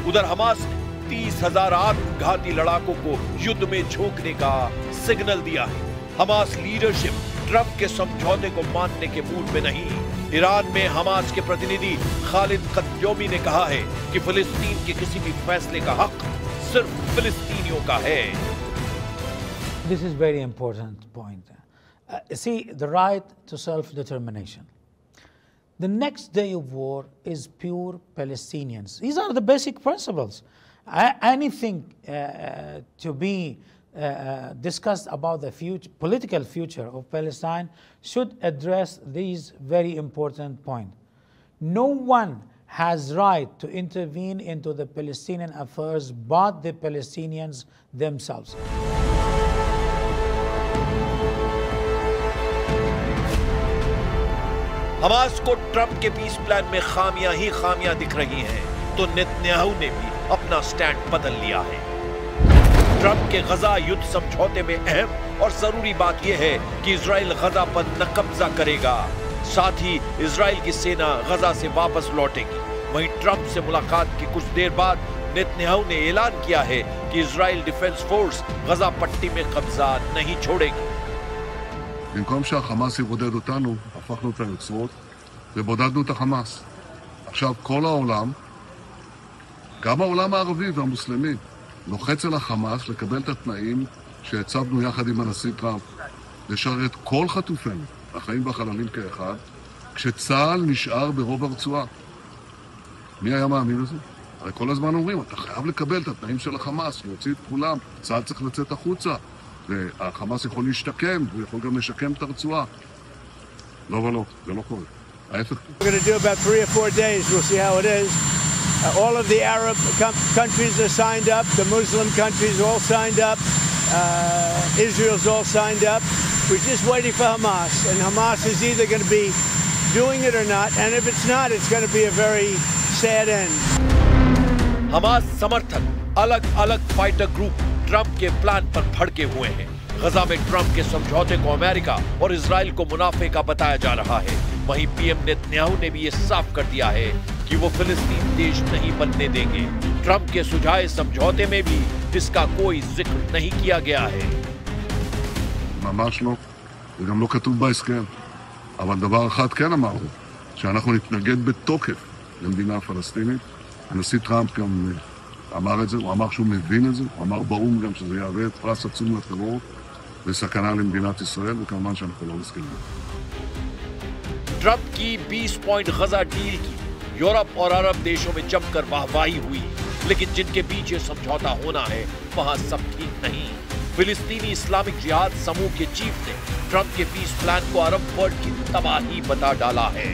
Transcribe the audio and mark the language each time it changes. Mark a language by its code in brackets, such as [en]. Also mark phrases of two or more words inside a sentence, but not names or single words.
[hi] उधर हमास ने 30,000 आत्मघाती लड़ाकों को युद्ध में झोंकने का सिग्नल दिया है। हमास लीडरशिप ट्रंप के समझौते को मानने के मूड में नहीं। ईरान में हमास के प्रतिनिधि खालिद कद्योमी ने कहा है कि फिलिस्तीन के किसी भी फैसले का हक सिर्फ फिलिस्तीनियों का है। [en] This is very important point. See, the right to self-determination. The next day of war is pure Palestinians. These are the basic principles. Anything to be discussed about the political future of Palestine should address these very important points. No one has right to intervene into the Palestinian affairs but the Palestinians themselves. [hi] हमास को ट्रंप के [en] peace plan [hi] में खामियां ही खामियां दिख रही हैं, तो नेतन्याहू ने भी अपना स्टैंड बदल लिया है। ट्रंप के गजा युद्ध समझौते में अहम और जरूरी बात यह है कि इजराइल गजा पर न कब्जा करेगा, साथ ही इजराइल की सेना गजा से वापस लौटेगी। वहीं ट्रंप से मुलाकात की कुछ देर बाद नेतन्याहू ने ऐलान किया है कि इजराइल डिफेंस फोर्स गजा पट्टी में कब्जा नहीं छोड़ेगी। [he] במקום שהחמאס יבודד אותנו, הפכנו את היוצרות ובודדנו את החמאס. עכשיו כל העולם, גם העולם הערבי והמוסלמי, לוחץ על החמאס לקבל את התנאים שהצבנו יחד עם הנשיא טראמפ, לשרת כל חטופינו, החיים והחללים כאחד, כשצה"ל נשאר ברוב הרצועה. מי היה מאמין לזה? הרי כל הזמן אומרים, אתה חייב לקבל את התנאים של החמאס, להוציא את כולם, צה"ל צריך לצאת החוצה. והחמאס יכול להשתקם, הוא יכול גם לשקם את הרצועה. לא ולא, זה לא קורה. ההפך. [en] We're going to do about 3 or 4 days. We'll see how it is. All of the Arab countries are signed up. The Muslim countries all signed up. Israel's all signed up. We're just waiting for Hamas, and Hamas is either going to be doing it or not. And if it's not, it's going to be a very sad end. [hi] हमास समर्थक अलग अलग [en] fighter group [hi] ट्रंप के प्लान पर भड़के हुए हैं। गजा में ट्रंप के समझौते को अमेरिका और इजराइल को मुनाफे का बताया जा रहा है। वहीं पीएम नेतन्याहू ने भी ये साफ कर दिया है कि वो फिलिस्तीन देश नहीं बनने देंगे। ट्रंप के सुझाए समझौते में भी इसका कोई जिक्र नहीं किया गया है। [he] ממש לא, זה גם לא כתוב בהסכם. אבל דבר אחד כן אמרנו, שאנחנו נתנגד בתוקף למדינה פלסטינית. הנשיא טראמפ גם אמר את זה, הוא אמר שהוא מבין את זה, הוא אמר באו"ם גם שזה יהווה את פרס עצום לטרור וסכנה למדינת ישראל, וכמובן שאנחנו לא מסכימים. [hi] ट्रंप की 20 पॉइंट गजा डील की यूरोप और अरब देशों में जमकर वाहवाही हुई, लेकिन जिनके बीच ये समझौता होना है वहां सब ठीक नहीं। फिलिस्तीनी इस्लामिक जिहाद समूह के चीफ ने ट्रंप के [en] peace plan [hi] को [en] Arab world [hi] की तबाही बता डाला है।